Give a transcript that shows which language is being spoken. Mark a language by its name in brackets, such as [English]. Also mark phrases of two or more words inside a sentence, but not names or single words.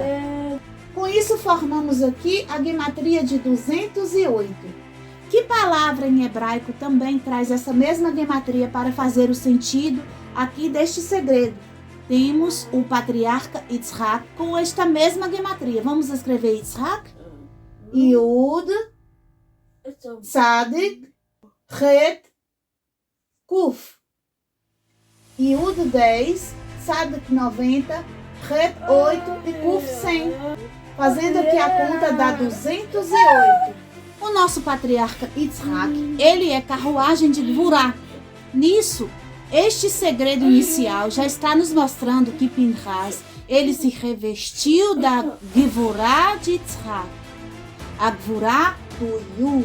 [Portuguese] Com isso formamos aqui a gematria de 208. Que palavra em hebraico também traz essa mesma gematria para fazer o sentido aqui deste segredo? Temos o patriarca Yitzhak com esta mesma gematria. Vamos escrever Yitzhak? [Hebrew] יוד, צדיק, חית, קוף. [Portuguese] Yud 10, Tzadik 90, Het 8 e Kuf 100. Fazendo aqui a conta dá 208. O nosso patriarca Yitzhak, ele é carruagem de Gvurá. Nisso, este segredo inicial já está nos mostrando que Pinchas, ele se revestiu da Gvurá de Yitzhak, a Gvurá do Yud.